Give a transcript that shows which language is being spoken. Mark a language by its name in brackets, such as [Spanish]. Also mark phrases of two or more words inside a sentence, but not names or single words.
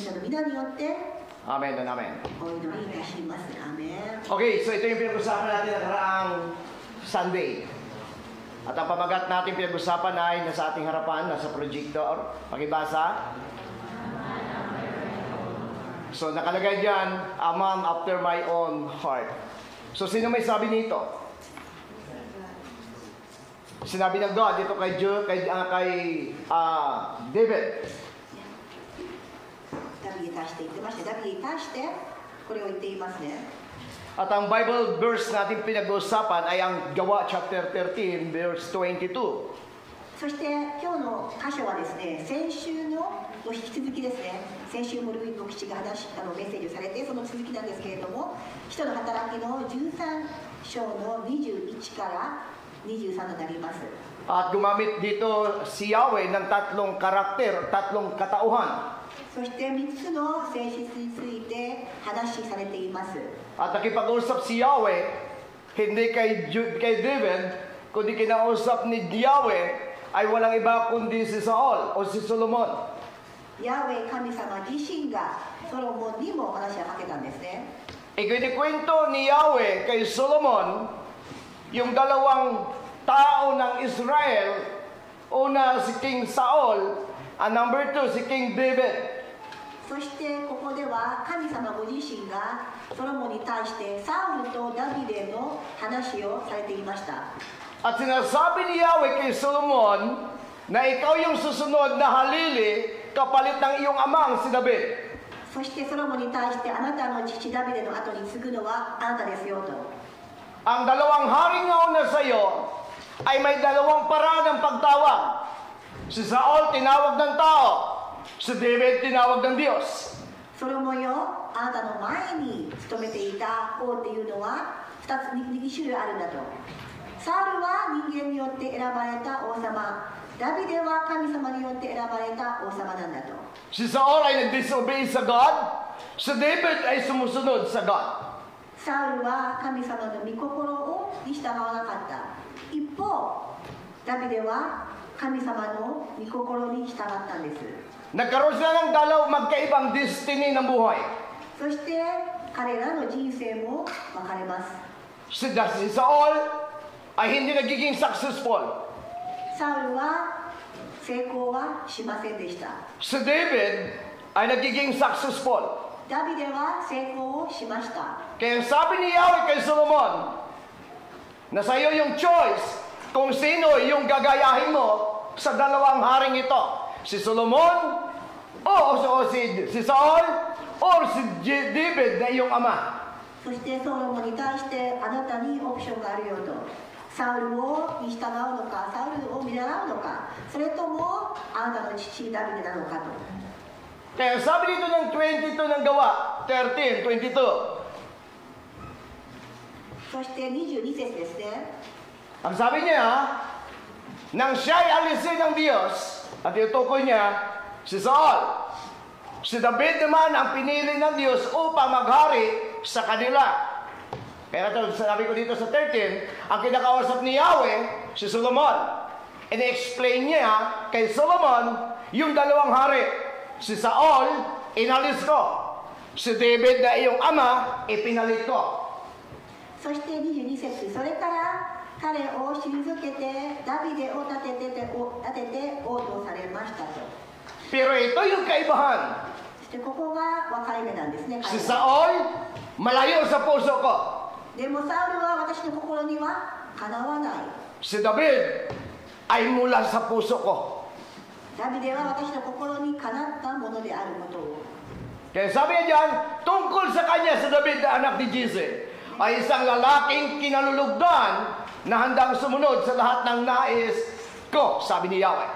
[English] Amen and amen. [Filipino] Okay, so ito yung pinag-usapan natin nakaraang Sunday. At ang pamagat natin pinag-usapan ay nasa ating harapan, nasa projector. Pakibasa. So nakalagay dyan, [English] a man after my own heart. [Filipino] So sino may sabi nito? Sinabi ng God dito kay David. [Japanese] 対して言ってまして、ダビデに対してこれを言っていますね。 [Filipino] At ang [English] Bible verse [Filipino] natin pinag-uusapan ay ang Gawa chapter 13 verse 22. [Japanese] そして今日の箇所はですね、先週の引き続きですね、先週もルイ牧師がメッセージをされて、その続きなんですけれども、使徒の働きの13章の21から23となります。 [Filipino] At gumamit dito si Yahweh ng tatlong karakter, tatlong katauhan. [Japanese] そして3つの性質について話されています。 [Filipino] At nakipag-usap si Yahweh, hindi kay David, kundi kinausap ni Yahweh ay walang iba kundi si Saul o si Solomon. [Japanese] ヤーウェイ神様自身がソロモンにも話をかけたんですね。 [Filipino] Ikinikwento ni Yahweh kay Solomon yung dalawang tao ng Israel. Una si King Saul, [English] and number 2 [Filipino] si King David. [Japanese] そしてここでは神様ご自身がソロモンに対してサウルとダビデの話をされていました。 [Filipino] At sinasabi ni Yahweh kay Solomon na ikaw yung susunod na halili kapalit ng iyong amang si David. [Japanese] そしてソロモンに対してあなたの父ダビデの後に継ぐのはあなたですよと。 [Filipino] Ang dalawang hari nga una sa iyo ay may dalawang paraan ng pagtawag. Si Saul tinawag ng tao, si David tinawag ng Diyos. [Japanese] ソロモンよ、あなたの前に務めていた王っていうのは2種類あるんだと。サウルは人間によって選ばれた王様、ダビデは神様によって選ばれた王様なんだと。 [Filipino] Si Saul ay nag-disobey sa God, si David ay sumusunod sa God. [Japanese] サウルは神様の御心に従わなかった。一方、ダビデは神様の御心に従ったんです。 [Filipino] Nagkaroon sila ng dalaw magkaibang destiny ng buhay. [Japanese] そして彼らの人生も分かれます。 [Filipino] Si Saul ay hindi nagiging successful. [Japanese] サウルは成功はしませんでした。 [Filipino] Si David ay nagiging successful. [Japanese] ダビデは成功をしました。 [Filipino] Kaya sabi ni Yahweh kay Solomon, na sa iyo yung choice kung sino yung gagayahin mo sa dalawang haring ito. Si Solomon o si Saul o si David na iyong ama. [Japanese] そしてソロモンに対してあなたにオプションがあるよと。サウルに従うのか、サウルを見習うのか、それともあなたの父ダビデなのかと。 [Filipino] Kaya sabi dito ng 22 ng Gawa, 13:22. [Japanese] そして22節ですね。 [Filipino] Ang sabi niya, nang siya'y alisin ng Diyos, at itukoy niya si Saul. Si David naman ang pinili ng Diyos upang maghari sa kanila. Kaya ito, sabi ko dito sa 13, ang kinakausap ni Yahweh, si Solomon. In-explain niya kay Solomon yung dalawang hari. Si Saul, inalis ko. Si David na iyong ama, ipinalit ko. [Japanese] そして22節、それから彼を退けてダビデを立てて王とされましたと。 [Filipino] Pero ito yung kaibahan. [Japanese] そしてここが分かれ目なんですね。 [Filipino] Si Saul, malayo sa puso ko. [Japanese] でもサウルは私の心にはかなわない。 [Filipino] Si David ay mula sa puso ko. [Japanese] ダビデは私の心にかなったものであることを。 [Filipino] Kaya sabi niya dyan, tungkol sa kanya, sa David na anak ni Jesse, ay isang lalaking kinalulugdan na handang sumunod sa lahat ng nais ko, sabi ni Yahweh.